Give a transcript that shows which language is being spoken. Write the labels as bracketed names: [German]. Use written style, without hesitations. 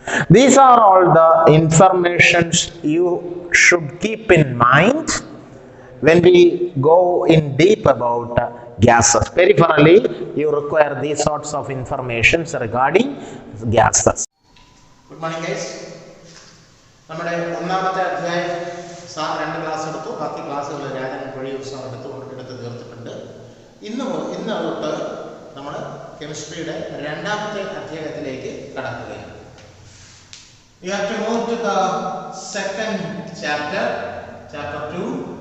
[English] These are all the informations you should keep in mind when we go in deep about gases. Peripherally, you require these sorts of informations regarding gases. Good morning, guys. [Malayalam] നമ്മുടെ ഒന്നാമത്തെ അധ്യായം sir 2 class എടുത്തു. ബാക്കി ക്ലാസ്സുകൾ രാജൻ വഴി ദിവസം എടുത്ത് തീർത്തിട്ടുണ്ട്. ഇന്ന് തൊട്ട് നമ്മൾ കെമിസ്ട്രിയുടെ രണ്ടാമത്തെ അധ്യായത്തിലേക്ക് കടക്കുകയാണ്. [English] We have to move to the second chapter, chapter 2.